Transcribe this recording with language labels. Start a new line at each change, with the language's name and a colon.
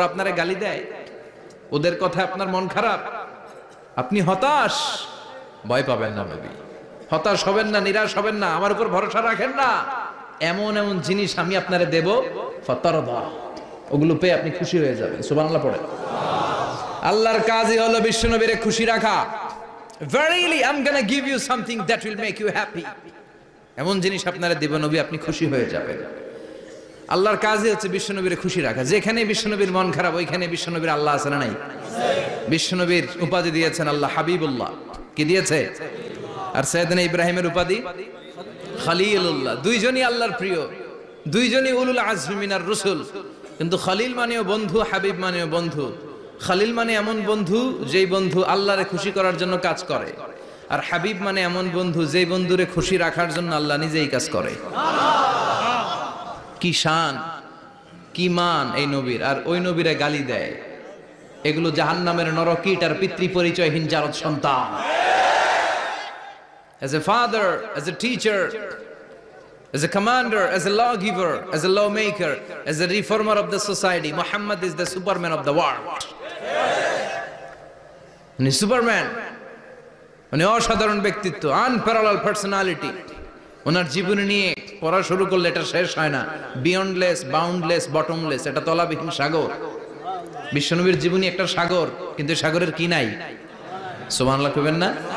Bangla: ওরা আপনারে গালি দেয়, ওদের কথা আপনার মন খারাপ, আপনি হতাশ, ভয় পাবেন না নবী, হতাশ হবেন না, নিরাশ হবেন না, আমার উপর ভরসা রাখেন না। এমন এমন জিনিস আমি আপনারে দেব, ফাতারদা, ওগুলো পেয়ে আপনি খুশি হয়ে যাবেন। সুবহানাল্লাহ পড়েন। আল্লাহর কাজই হলো বিশ্বনবীরে খুশি রাখা।
English: Verily I'm gonna give you something that will make you happy,
Bangla: এমন জিনিস আপনারে দেব নবী, আপনি খুশি হয়ে যাবেন। আল্লাহর কাজই হচ্ছে বিশ্বনবীর খুশি রাখা। যেখানে বিশ্বনবীর মন খারাপ, ওইখানে বিশ্বনবীর আল্লাহ আছে না নাই? বিশ্বনবীর উপাধি দিয়েছেন আল্লাহ হাবিবুল্লাহ। কি দিয়েছে? আর সাইয়েদনা ইব্রাহিমের উপাধি খলিলুল্লাহ। দুইজনই আল্লাহর প্রিয়, দুইজনই উলুল আজমি মিনার রাসূল। কিন্তু খলিল মানেও বন্ধু, হাবিব মানেও বন্ধু। খলিল মানে এমন বন্ধু যেই বন্ধু আল্লাহরে খুশি করার জন্য কাজ করে, আর হাবিব মানে এমন বন্ধু যেই বন্ধুরে খুশি রাখার জন্য আল্লাহ নিজেই কাজ করে। কি শান, কি মান এই নবীর, আর ওই নবীরে গালি দেয়। এগুলো জাহান্নামের নরকীট আর পিতৃ পরিচয়হীন জারদ সন্তান।
English: As a father, as a teacher, as a commander, as a lawgiver, as a lawmaker, as a reformer of the society, Muhammad is the Superman of the world.
Bangla: উনি সুপারম্যান, উনি অসাধারণ ব্যক্তিত্ব, আনপ্যারালাল পার্সোনালিটি। ওনার জীবনী নিয়ে পড়া শুরু করলে এটা শেষ হয় না। বিয়ন্ডলেস, বাউন্ডলেস, বটমলেস, এটা তলাবিহীন সাগর। বিশ্বনবীর জীবনী একটা সাগর, কিন্তু সাগরের কি নাই? সুবহানাল্লাহ কইবেন না?